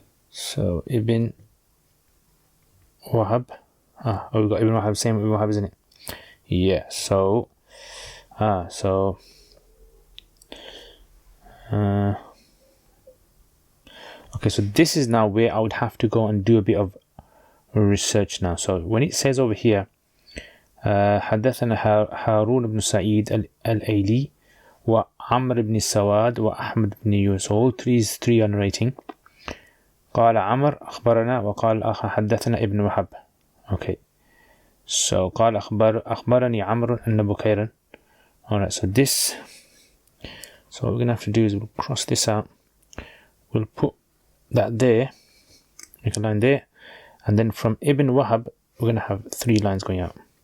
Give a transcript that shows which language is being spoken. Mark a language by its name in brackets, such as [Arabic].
[English] So Ibn Wahab. We've got Ibn Wahab, same Ibn Wahab, isn't it? Yeah, so okay, so this is now where I would have to go and do a bit of research now. So when it says over here [Arabic] حدثنا هارون بن سعيد الأيلي وعمر بن سواد وأحمد بن يونس, [English] all three are narrating. [Arabic] قال عمر أخبرنا وقال الآخر حدثنا ابن وهب. [English] Okay, so [Arabic] قال أخبرني عمرو أن بكيرا. [English] Alright, so what we're going to have to do is we'll cross this out, we'll put that there, make a line there, and then from Ibn Wahab we're going to have 3 lines going out.